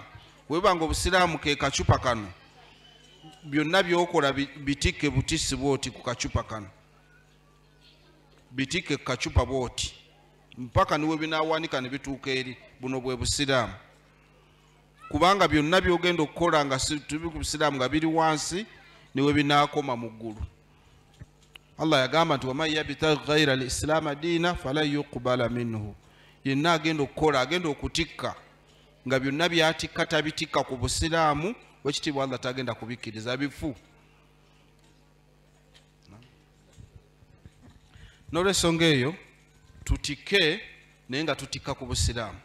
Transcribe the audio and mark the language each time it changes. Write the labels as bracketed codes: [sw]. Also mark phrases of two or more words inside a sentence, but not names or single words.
[lg] Webanga obusiraamu ke kacupa kano byonna byokola bitike butisi bwoti ku kacupa kano bitike ku kacupa bwoti mpaka niwe binaawanika ne bituuka eri buno bwe busiraamu kubanga byonna byogenda okukola nga tuli ku busiraamu nga biri wansi niwe binaakoma mu ggulu. Allah yagamba nti [ar] ومن يبتغ غير الإسلام دينا فلن يقبل منه [lg] yenna agenda okukola agenda okutikka nga byonna byatikka tabitikka ku busiraamu wekitiibwa Allah tagenda kubikkiriza bifu. N'olwensonga eyo tutike naye nga tutikka ku busiraamu.